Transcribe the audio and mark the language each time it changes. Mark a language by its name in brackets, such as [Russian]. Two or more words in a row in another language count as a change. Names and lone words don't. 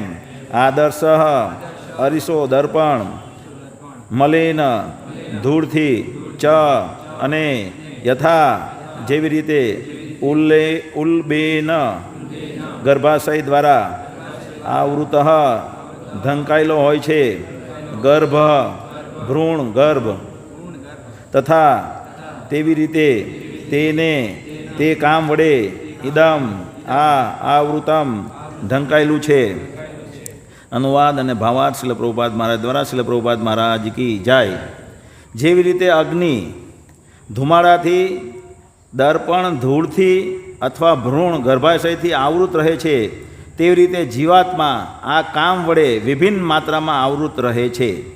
[Gujarati] આદર્શ અરીસો દર્પણ મલેન ધૂળથી ચ અને યથા જેવી રીતે ઉલ્બેન ગર્ભાશય દ્વારા આવૃત ઢંકાયેલો હોય છે ગર્ભ ભ્રૂણ ગર્ભ તથા તેવી રીતે તેને તે કામ વડે ઇદમ આવૃતમ ઢંકાયેલું છે. અનુવાદ અને ભાવાર્થ શીલ પ્રભુપાદ મહારાજ દ્વારા. શીલ પ્રભુપાદ મહારાજ કી જય. જેવી રીતે અગ્નિ ધુમાડાથી, દર્પણ ધૂળથી અથવા ભ્રૂણ ગર્ભાશયથી આવૃત રહે છે, તેવી રીતે જીવાત્મા આ કામ વડે વિભિન્ન માત્રામાં આવૃત રહે છે.